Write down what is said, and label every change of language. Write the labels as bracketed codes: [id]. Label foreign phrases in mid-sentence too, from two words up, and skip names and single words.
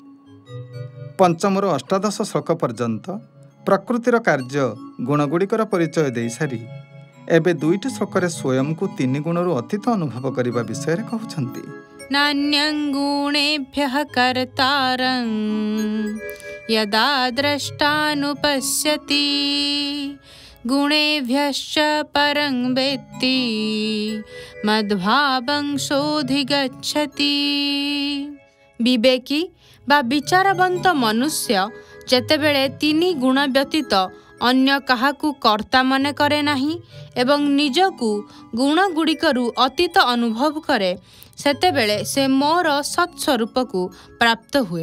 [or] ପଞ୍ଚମରୁ ଅଷ୍ଟାଦଶ ଶ୍ଲୋକ ପର୍ଯ୍ୟନ୍ତ ପ୍ରକୃତିର କାର୍ଯ୍ୟ ଗୁଣଗୁଡ଼ିକର ପରିଚୟ ଦେଇସାରି ଏବେ 2ଟି ଶ୍ଲୋକରେ ସ୍ୱୟଂକୁ 3 ଗୁଣରୁ ଅତୀତ ଅନୁଭବ କରିବା ବିଷୟରେ କହୁଛନ୍ତି। [sa] ନାନ୍ୟଂ ଗୁଣେଭ୍ୟଃ କର୍ତାରଂ यदा द्रष्टानुपश्यति गुणेभ्यश्च परं वेत्ति मद्भावं सोऽधिगच्छति। [or] ବିବେକୀ ବା ବିଚାରବନ୍ତ ମନୁଷ୍ୟ ଯେତେବେଳେ 3 ଗୁଣ ବ୍ୟତୀତ ଅନ୍ୟ କାହାକୁ କର୍ତ୍ତା ମନେ କରେ ନାହିଁ ଏବଂ ନିଜକୁ ଗୁଣଗୁଡ଼ିକରୁ ଅତୀତ ଅନୁଭବ କରେ, ସେତେବେଳେ ସେ ମୋର ସତ୍ ସ୍ୱରୂପକୁ ପ୍ରାପ୍ତ ହୁଏ।